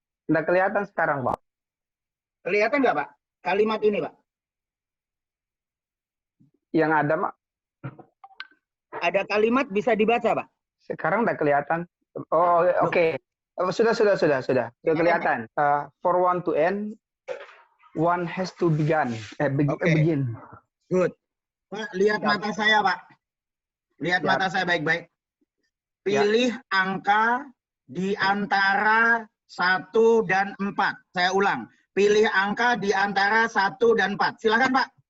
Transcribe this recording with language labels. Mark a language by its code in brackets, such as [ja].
[id] Nggak kelihatan sekarang Pak. Kelihatan nggak Pak? Kalimat ini Pak. Yang ada Pak. Ada kalimat bisa dibaca Pak. Sekarang nggak kelihatan. Oh oke. Sudah. Sudah kelihatan. [en] For one to end, one has to begin. Begin. Good. [id] Pak, lihat mata saya Pak. Lihat mata saya baik-baik. Pilih angka di antara 1 dan 4. Saya ulang. Pilih angka di antara 1 dan 4. Silakan Pak.